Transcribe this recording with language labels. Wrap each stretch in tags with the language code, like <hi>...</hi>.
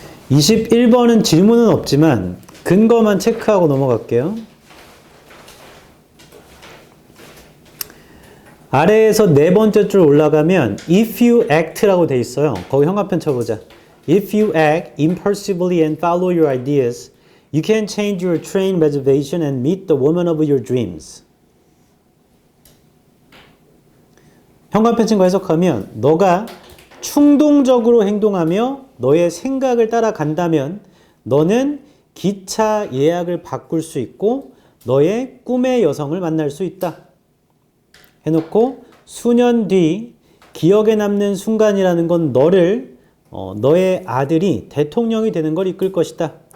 <ko>21번은 질문은 없지만 근거만 체크하고 넘어갈게요. 아래에서 네 번째 줄 올라가면 if you act라고 돼 있어요. 거기 형광펜 쳐보자.</ko> <en>If you act impulsively and follow your ideas, you can change your train reservation and meet the woman of your dreams.</en> <ko>형광펜 친 거 해석하면 너가 충동적으로 행동하며 너의 생각을 따라간다면 너는 기차 예약을 바꿀 수 있고 너의 꿈의 여성을 만날 수 있다. 해놓고 수년 뒤 기억에 남는 순간이라는 건 너의 아들이 대통령이 되는 걸 이끌 것이다.</ko>